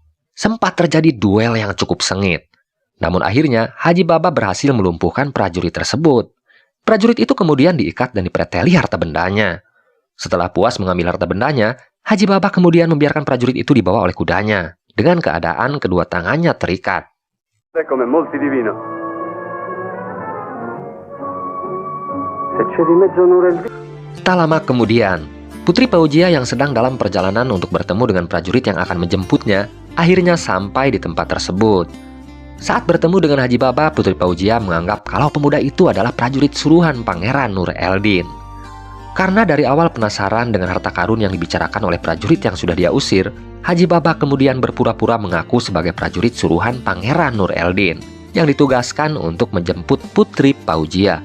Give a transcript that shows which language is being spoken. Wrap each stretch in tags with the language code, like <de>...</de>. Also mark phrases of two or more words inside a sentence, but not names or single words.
<id>Sempat terjadi duel yang cukup sengit. Namun akhirnya, Haji Baba berhasil melumpuhkan prajurit tersebut. Prajurit itu kemudian diikat dan dipreteli harta bendanya. Setelah puas mengambil harta bendanya, Haji Baba kemudian membiarkan prajurit itu dibawa oleh kudanya, dengan keadaan kedua tangannya terikat.</id> <it>Come molti di vino. Se c'è di mezzo un'ora il vino.</it> <id>Tak lama kemudian, Putri Paujia yang sedang dalam perjalanan untuk bertemu dengan prajurit yang akan menjemputnya, akhirnya sampai di tempat tersebut. Saat bertemu dengan Haji Baba, Putri Paujia menganggap kalau pemuda itu adalah prajurit suruhan Pangeran Nur Eldin. Karena dari awal penasaran dengan harta karun yang dibicarakan oleh prajurit yang sudah dia usir, Haji Baba kemudian berpura-pura mengaku sebagai prajurit suruhan Pangeran Nur Eldin yang ditugaskan untuk menjemput Putri Paujia.</id>